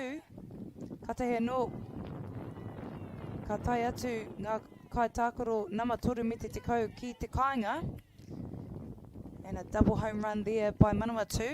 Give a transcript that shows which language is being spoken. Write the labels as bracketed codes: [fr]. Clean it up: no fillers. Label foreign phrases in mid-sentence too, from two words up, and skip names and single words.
[mi] Ka tahi anō, ka tai atu ngā kaitākaro nama toru me te tekau ki te kāinga. [en] And a double home run there by Manawatu.